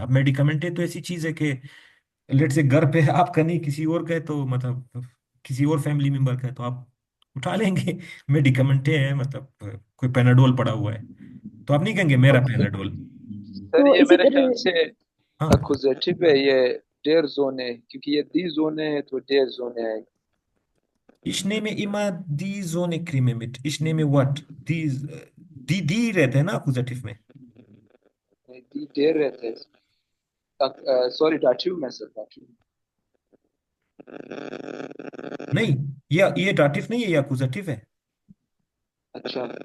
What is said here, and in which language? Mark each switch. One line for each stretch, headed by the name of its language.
Hindi: अब मेडिकमेंट तो ऐसी चीज है कि लेट से घर पे है आपका नहीं, किसी और का है, तो मतलब किसी और फैमिली मेंबर का है, तो आप उठा लेंगे। मेडिकमेंटे है मतलब कोई पेनाडोल पड़ा हुआ है, तो आप नहीं कहेंगे मेरा ओके पेनाडोल। सर, तो ये इसी मेरे ख्याल तरह से हाँ अकुजेटिव है ये। डेर जोने, क्योंकि ये दी जोने है तो डेर जोने है।
German: Ich nehme immer die Sonne Creme mit. Ich nehme
English: what?
Hindi: Die रहते हैं ना अकुजेटिव में। दी डेर रहते हैं। सॉरी, डाटिव में सर, डाटिव। नहीं, ये दाटिफ नहीं है, ये अकुजेटिव है। अच्छा,